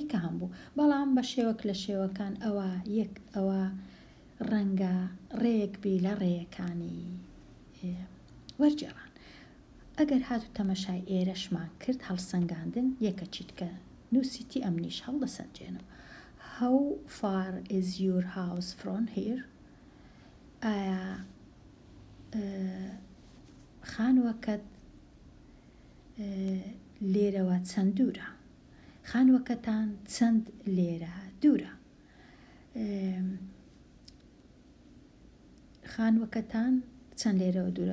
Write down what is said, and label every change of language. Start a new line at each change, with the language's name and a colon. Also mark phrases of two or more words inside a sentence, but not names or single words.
Central Kurdish: کە هەمبوو بەڵام بە شێوەک لە شێوەکان ئەوە ڕەنگە ڕێک بی لە ڕێیەکانی وەرجێڕان ئەگەر هاتو تەمەشای ئێرەشمان کرد هەڵسەنگاندن یەکە چیتکە نووسیتی ئەمنیش هەڵدەسەنجێنم.
English: How far is your house from here؟
Central Kurdish: ئایا خانووەکەت لێرەوە چەند دوورە؟ خانووەکەتان چەند لێرە دوورە؟ خانووەکەتان چەند لێرەوە دوورە؟